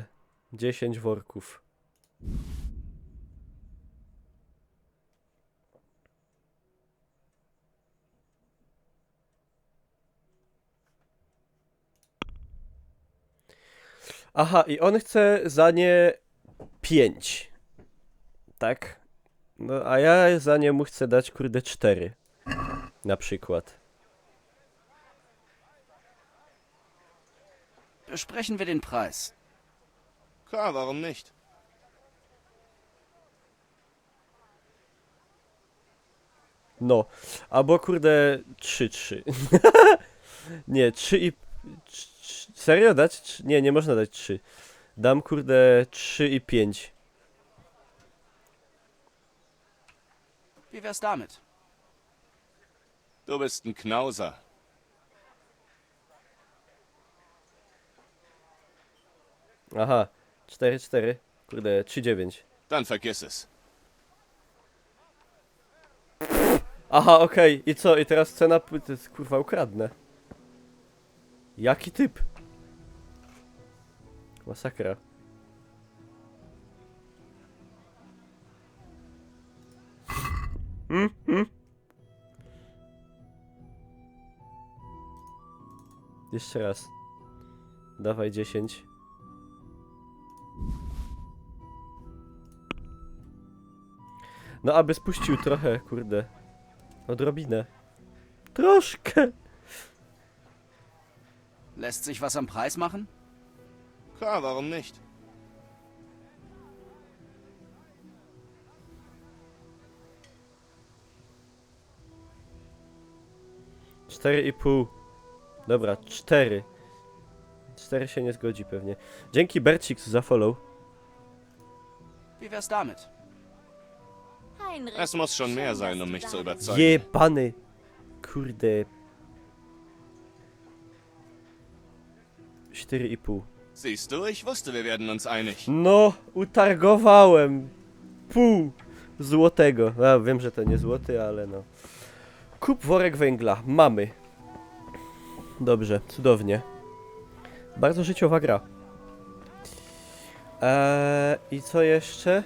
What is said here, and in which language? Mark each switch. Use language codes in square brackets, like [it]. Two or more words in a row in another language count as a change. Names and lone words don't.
[pl] 10 worków. Aha, i on chce za nie 5. Tak? No, a ja za nie mu chcę dać, kurde, 4. Na przykład. [de] Besprechen wir den Preis. Klar, warum nicht? [pl] No, albo kurde 3-3. Nie, 3 i... Serio dać? Nie, nie można dać 3. Dam kurde 3 i 5. [de] Wie wär's damit? Du bist ein Knauser. [pl] Aha, 4-4. Kurde, 3-9. [de] Dann vergiss es. [pl] Aha, okej. I co? I teraz cena... To jest, kurwa, ukradnę. Jaki typ? Masakra. Jeszcze raz. Dawaj 10. No, aby spuścił trochę, kurde. Odrobinę. Troszkę. [de] Lässt sich was am Preis machen? Klar, warum nicht? [pl] Cztery i pół. Dobra, 4. 4 się nie zgodzi pewnie. Dzięki Bercik za follow. [de] Wie wär's damit? Heinrich. Es muss schon mehr sein, um mich zu überzeugen. [pl] Jebany. Kurde. 4,5. [de] Siehst du, ich wusste, wir werden uns einig. [pl] No, utargowałem. Pół złotego. A, wiem, że to nie złoty, ale no. Kup worek węgla. Mamy. Dobrze, cudownie. Bardzo życiowa gra. I co jeszcze?